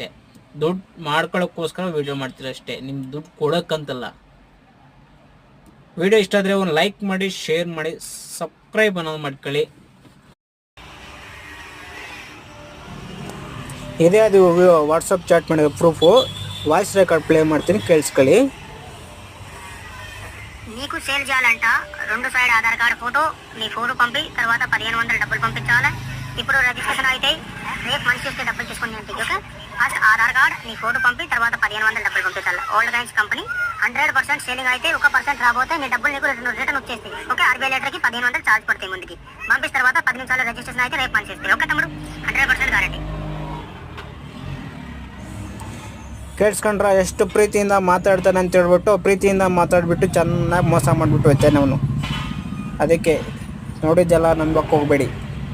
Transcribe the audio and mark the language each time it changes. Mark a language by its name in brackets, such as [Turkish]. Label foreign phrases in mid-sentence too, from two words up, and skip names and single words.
[Kannada] ದುಡ್ಡು ಮಾಡ್ಕೊಳ್ಳೋಕ್ಕೋಸ್ಕರ ವಿಡಿಯೋ ಮಾಡ್ತಿರಷ್ಟೇ, ನಿಮ್ಮ ದುಡ್ಡು ಕೊಡೋಕ್ಕಂತಲ್ಲ. ವಿಡಿಯೋ ಇಷ್ಟ ಆದರೆ ಒಂದು ಲೈಕ್ ಮಾಡಿ, ಶೇರ್ ಮಾಡಿ, ಸಬ್ಸ್ಕ್ರೈಬ್ ಅನ್ನೋದು ಮಾಡ್ಕೊಳ್ಳಿ. ಇದೇ ಅದು ವಾಟ್ಸಪ್ ಚಾಟ್ ಮಾಡಿದ [English] proof, voice record play [Kannada] ಮಾಡ್ತೀನಿ, ಕೇಳಿಸ್ಕೊಳ್ಳಿ. [Telugu] నీకు సేల్ చేయాలంట 2 సైడ్ ఆధార్ కార్డు ఫోటో, నీ ఫోటో పంపి తర్వాత 1500 డబ్బులు పంపించాలి. ఇప్పుడు రిజిస్ట్రేషన్ అయితే రేపు మనిషి వస్తే డబ్బులు తీసుకుని అంటే ఓకే. ఫస్ట్ ఆధార్ కార్డ్, నీ ఫోటో పంపి తర్వాత 1500 డబ్బులు పంపించాలి. ఓల్డ్ గైన్స్ కంపెనీ 100% సేలింగ్ అయితే 1% రాబోతే నీ డబ్బులు నీకు రిటర్న్ వచ్చేస్తాయి. ఓకే, ఆర్బీఐ లెటర్కి 1500 ఛార్జ్ పడతాయి. ముందుకి పంపిన తర్వాత 10 నిమిషాలు రిజిస్ట్రేషన్ అయితే రేపు మనిషి వస్తాయి. ఓకే తమ్ముడు, 100% ಗ್ಯಾರಂಟಿ. [Kannada] ಕೇಳಿಸ್ಕೊಂಡ್ರೆ ಎಷ್ಟು ಪ್ರೀತಿಯಿಂದ ಮಾತಾಡ್ತಾನೆ ಅಂತ ಹೇಳ್ಬಿಟ್ಟು, ಪ್ರೀತಿಯಿಂದ ಮಾತಾಡ್ಬಿಟ್ಟು ಚೆನ್ನಾಗಿ ಮೋಸ ಮಾಡಿಬಿಟ್ಟು ಹೋಗ್ತಾನೆ ಅವನು. ಅದಕ್ಕೆ ನೋಡಿದ್ದೆಲ್ಲ ನಂಬಕ್ಕೆ ಹೋಗಬೇಡಿ.